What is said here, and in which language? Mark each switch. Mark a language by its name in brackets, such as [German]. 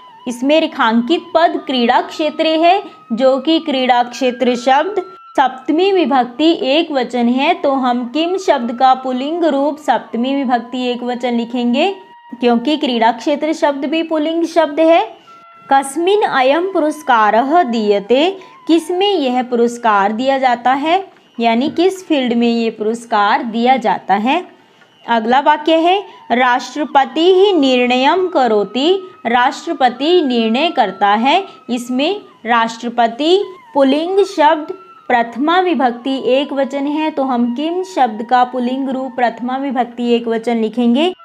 [Hindi] इसमें रेखांकित पद क्रीड़ा क्षेत्र है, जो कि क्रीड़ा क्षेत्र शब्द सप्तमी विभक्ति एक वचन है, तो हम किम शब्द का पुल्लिंग रूप सप्तमी विभक्ति एक वचन लिखेंगे क्योंकि क्रीड़ा क्षेत्र शब्द भी पुल्लिंग शब्द है। [Sanskrit] कस्मिन अयम पुरस्कारः दीयते। [Hindi] किसमें यह पुरस्कार दिया जाता है, यानी किस फील्ड में ये पुरस्कार दिया जाता है। अगला वाक्य है [Sanskrit] राष्ट्रपति ही निर्णयम करोति। [Hindi] राष्ट्रपति निर्णय करता है। इसमें राष्ट्रपति पुल्लिंग शब्द प्रथमा विभक्ति एक वचन है, तो हम किम शब्द का पुल्लिंग रूप प्रथमा विभक्ति एक वचन लिखेंगे।